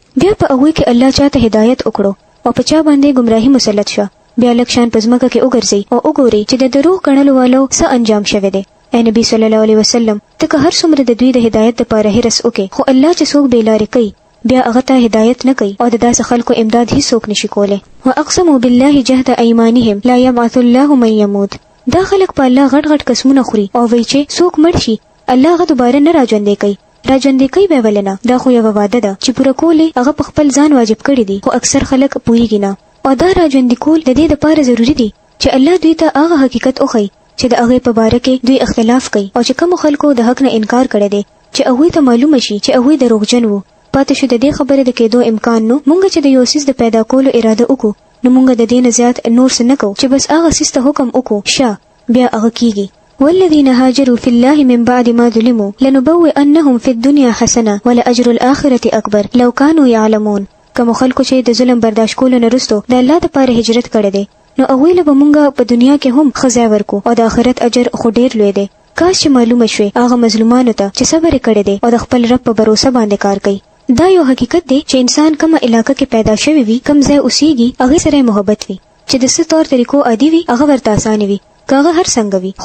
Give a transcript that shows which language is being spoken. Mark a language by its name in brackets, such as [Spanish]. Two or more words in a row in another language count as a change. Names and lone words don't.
[Pashto] بیا په هغوی کې الله چاته هدایت وکړو او په چا باندې گمراهی مسلط شو، بیا لږ شان په ځمکه کې وګرځي او وګوري چې د دروغ ګڼلو والو څه انجام شوی دی. اے نبی [Arabic] صلی الله علیه وسلم، [Pashto] ته که هر څومره د دوی د هدایت لپاره هرس وکړې، خو الله چې څوک بې لارې کوي بیا هغه ته هدایت نه کوي، او د داسې خلکو امداد هیڅوک نشي کولی. [Arabic] واقسموا بالله جهد ایمانهم لا یبعث الله من یموت، [Pashto] دا خلک په الله غټ غټ قسمونه خوري او وایي چې څوک مړ شي الله هغه دوباره نه راژوندی کوي. راژوندی کوي به ولې نه؟ دا خو یوه واده ده چې پوره کول هغه په خپل ځان واجب کړي دي، خو اکثر خلک پوهیږي نه. او دا راژوندی کول د دې لپاره ضروری دي چې الله دوی ته هغه حقیقت وښيي چې د هغې په باره کې دوی اختلاف کوي، او چې کومو خلکو د حق نه انکار کړی دی چې هغوی ته معلومه شي چې هغوی دروغجن وو. پاتې شو د دې خبرې د کېدو امکان نو مونږ چې د یو څیز د پیدا کولو اراده وکړو، نو مونږ د دې نه زیات نور څه نه کوو چې بس هغه څیز ته حکم وکړو بیا هغه کیږي. [Arabic] والذین هاجروا فی الله من بعد ما ظلموا لنبوئنهم فی الدنیا حسنه ولأجر الآخرة اکبر لو کانوا یعلمون. [Pashto] کومو خلکو چې د ظلم برداشت کولو نه وروسته د الله دپاره هجرت کړی دی، نو هغوی له به مونږ په دنیا کې هم ښه ځای ورکو، او د آخرت اجر خو ډېر لوی دی. کاش چې معلومه شوې هغه مظلومانو ته چې صبر یې کړی دی او د خپل رب په بروسه باندې کار کوي. دا یو حقیقت دی چې انسان کومه علاقه کې پیدا شوی وي، کوم ځای اوسېږي، هغې سره محبت وي، چې د څه طور طریقو عادي وي هغه ورته اسانه وي، که هغه هر څنګه وي.